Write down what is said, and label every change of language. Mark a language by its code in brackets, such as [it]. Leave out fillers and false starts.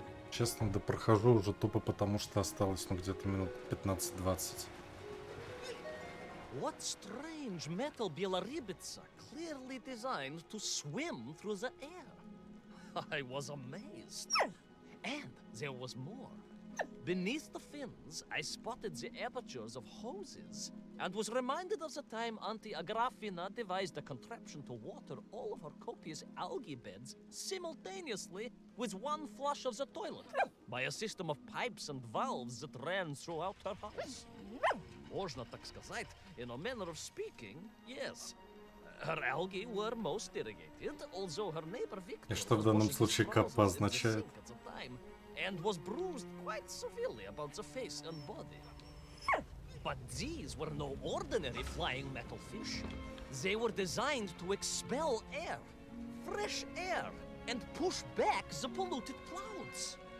[ru] Честно, да прохожу уже тупо потому, что осталось, ну, где-то минут 15-20. [en] What strange metal Bielaribitsa clearly designed to swim through the air. I was amazed. And there was more. Beneath the fins, I spotted the apertures of hoses and was reminded of the time Auntie Agrafina devised a contraption to water all of her copious algae beds simultaneously with one flush of the toilet by a system of pipes and valves that ran throughout her house. [ru] Можно так сказать, [en] in a manner of speaking, yes. Her algae were most irrigated, although her neighbor Victor [ru] И что в данном случае каппа означает? [en] And was bruised quite severely about the face and body. But these were no ordinary flying metal fish. They were designed to expel air, fresh air, and push back the polluted clouds.